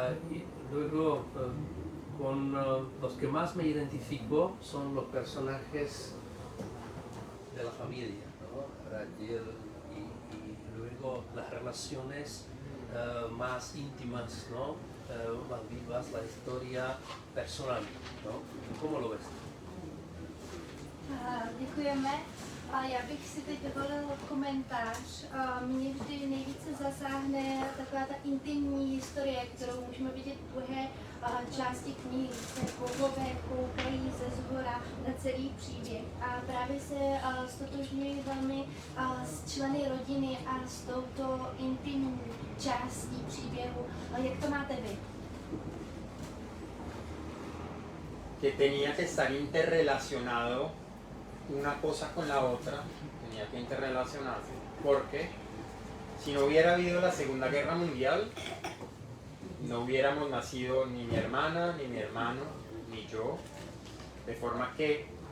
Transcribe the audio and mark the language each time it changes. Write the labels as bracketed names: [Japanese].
[Spanish] Y luego, con los que más me identifico son los personajes de la familia, ¿no? Rachel y luego las relaciones más íntimas, ¿no? Más vivas, la historia personal, ¿no? ¿Cómo lo ves? [Czech] Děkujeme. A já bych si teď dovolil komentář. Mě vždy nejvíce zasáhne taková ta intimní historie, kterou můžeme vidět v druhé části knihy, se bohové koukají ze zhora na celý příběh. A právě se stotožňuji velmi s členy rodiny a s touto intimní částí příběhu. Jak to máte vy? [Spanish] Que tenía que estar interrelacionado una cosa con la otra, tenía que interrelacionarse, porque si no hubiera habido la Segunda Guerra Mundial, no hubiéramos nacido ni mi hermana, ni mi hermano, ni yo, de forma que